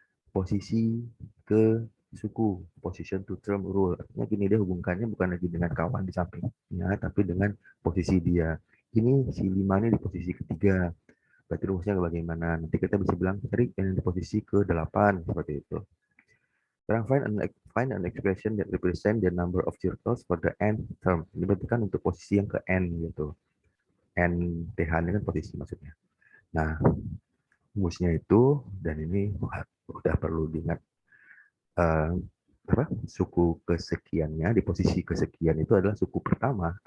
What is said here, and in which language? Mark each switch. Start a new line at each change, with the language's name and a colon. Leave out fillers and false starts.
Indonesian: posisi ke suku,
English: position to term rule.
Indonesian: Artinya gini, dia hubungkannya bukan lagi dengan kawan di sampingnya, tapi dengan posisi dia. Ini si 5 ini di posisi ketiga. Berarti rumusnya bagaimana? Nanti kita bisa bilang cari yang di posisi ke-8 seperti itu. Sekarang
English: find an expression that represent the number of circles for the n term.
Indonesian: Ini berarti kan untuk posisi yang ke n gitu. N TH ini kan posisi maksudnya. Nah, rumusnya itu, dan ini udah perlu diingat, eh, apa, suku kesekiannya di posisi kesekian itu adalah suku pertama.